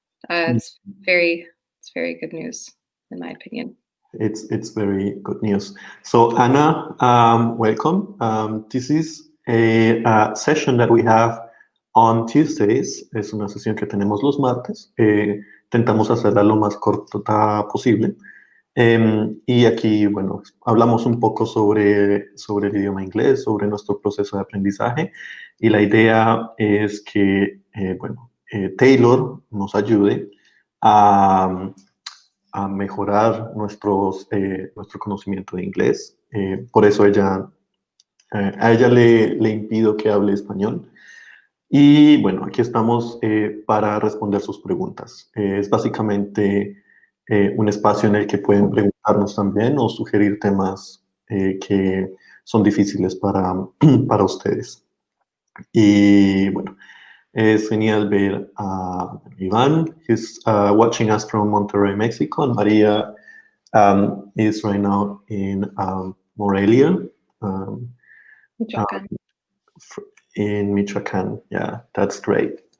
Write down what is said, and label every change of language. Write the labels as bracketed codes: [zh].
[en] It's very good news, in my opinion. It's very good news. So, Anna, welcome. This is a session that we have on Tuesdays. [es] Es una sesión que tenemos los martes. Tentamos hacerla lo más corta posible. Y aquí, bueno, hablamos un poco sobre el idioma inglés, sobre nuestro proceso de aprendizaje. Y la idea es que, bueno, Taylor nos ayude a, a mejorar nuestro conocimiento de inglés. Por eso a ella le impido que hable español. Y bueno, aquí estamos para responder sus preguntas. Es básicamente un espacio en el que pueden preguntarnos también o sugerir temas que son difíciles para ustedes. Y bueno, es genial ver a Iván, [en] he's watching us from Monterrey, Mexico, and Maria is right now in Morelia. Um, uh, Michoacan. in Michoacan. Yeah, that's great.